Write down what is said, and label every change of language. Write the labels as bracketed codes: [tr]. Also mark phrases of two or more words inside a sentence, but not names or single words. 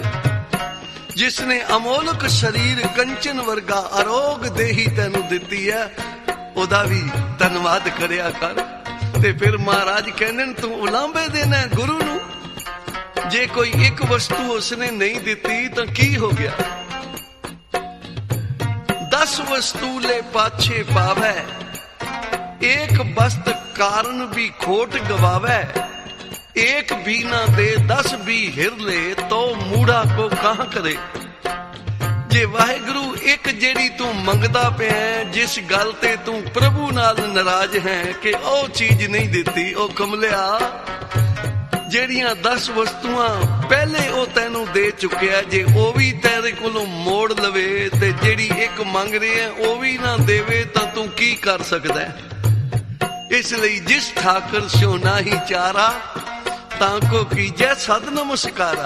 [pa] ਜਿਸ ਨੇ ਅਮੋਲਕ ਸਰੀਰ ਕੰਚਨ ਵਰਗਾ ਅਰੋਗ ਦੇਹੀ ਤੈਨੂੰ ਦਿੱਤੀ ਹੈ ਉਹਦਾ ਵੀ ਧੰਨਵਾਦ ਕਰਿਆ ਕਰ। ਤੇ ਫਿਰ ਮਹਾਰਾਜ ਕਹਿੰਦੇ ਨੇ ਤੂੰ ਉਲਾਂਭੇ ਦੇਣਾ ਗੁਰੂ ਨੂੰ। ਜੇ ਕੋਈ ਇੱਕ ਵਸਤੂ ਉਸਨੇ ਨਹੀਂ ਦਿੱਤੀ ਤਾਂ ਕੀ ਹੋ ਗਿਆ? 10 ਵਸਤੂ ਲੇ ਪਾਛੇ ਪਾਵੇ, ਏਕ ਵਸਤ ਕਾਰਣ ਭੀ ਖੋਟ ਗਵਾਵੇ। ਏਕ ਭੀ ਨਾ ਦੇ 10 ਭੀ ਹਿਰ ਲੇ, ਤੋ ਮੂੜ੍ਹਾ ਕੋ ਕਹਾਂ ਕਰੇ। ਜੇ ਵਾਹਿਗੁਰੂ ਏਕ ਜੇੜੀ ਤੂ ਮੰਗਦਾ ਪੇ ਹੈ, ਜਿਸ ਗੱਲ ਤੇ ਤੂ ਪ੍ਰਭੂ ਨਾਲ ਨਾਰਾਜ਼ ਹੈ ਕਿ ਓ ਚੀਜ਼ ਨਹੀਂ ਦਿੱਤੀ, ਓ ਕਮਲਿਆ ਜਿਹੜੀਆਂ 10 ਵਸਤੂਆਂ ਪਹਿਲੇ ਉਹ ਤੈਨੂੰ ਦੇ ਚੁੱਕਿਆ, ਜੇ ਉਹ ਵੀ ਤੇਰੇ ਕੋਲੋਂ ਮੋੜ ਲਵੇ ਤੇ ਜਿਹੜੀ ਇੱਕ ਮੰਗ ਰਿਹਾ ਉਹ ਵੀ ਨਾ ਦੇਵੇ ਤਾਂ ਤੂੰ ਕੀ ਕਰ ਸਕਦਾ ਹੈ? ਇਸ ਲਈ ਜਿਸ ਠਾਕਰ ਸਿਓ ਨਾਹੀ ਚਾਰਾ, ਤਾਂ ਕੋ ਕੀਜੈ ਸਦ ਨਮਸਕਾਰਾ।